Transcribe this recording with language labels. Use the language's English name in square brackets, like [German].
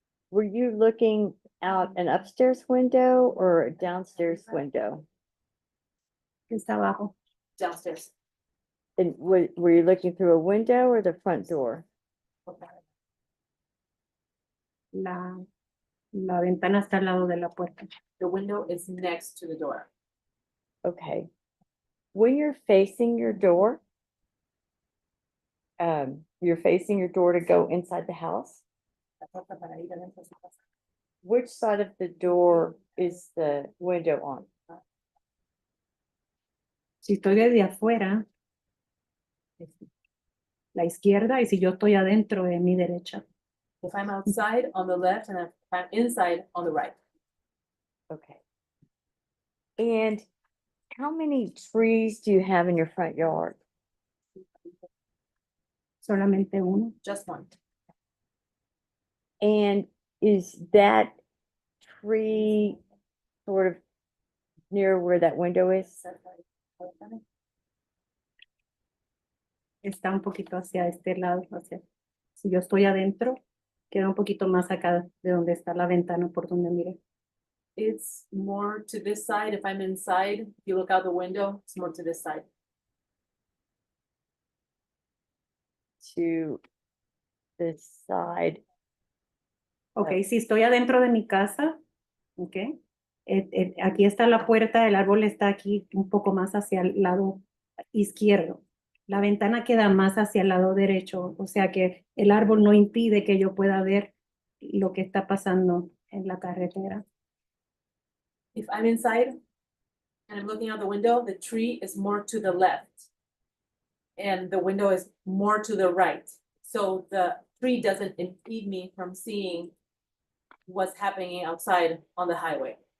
[English] Were you looking out an upstairs window or a downstairs window? [Spanish] Está abajo. [English] Downstairs. And were you looking through a window or the front door? [Spanish] La ventana está al lado de la puerta. [English] The window is next to the door. Okay. When you're facing your door, you're facing your door to go inside the house, which side of the door is the window on? [Spanish] Si estoy desde afuera, la izquierda, y si yo estoy adentro, es mi derecha. [English] If I'm outside on the left and if I'm inside on the right. Okay. And how many trees do you have in your front yard? [Spanish] Solamente uno. [English] Just one. And is that tree sort of near where that window is? [Spanish] Está un poquito hacia este lado, hacia. Si yo estoy adentro, queda un poquito más acá de donde está la ventana por donde mire. [English] It's more to this side. If I'm inside, if you look out the window, it's more to this side. To the side. [Spanish] Ok, si estoy adentro de mi casa, ok. Aquí está la puerta, el árbol está aquí un poco más hacia el lado izquierdo. La ventana queda más hacia el lado derecho, o sea que el árbol no impide que yo pueda ver lo que está pasando en la carretera. [English] If I'm inside and I'm looking out the window, the tree is more to the left. And the window is more to the right. So the tree doesn't impede me from seeing what's happening outside on the highway.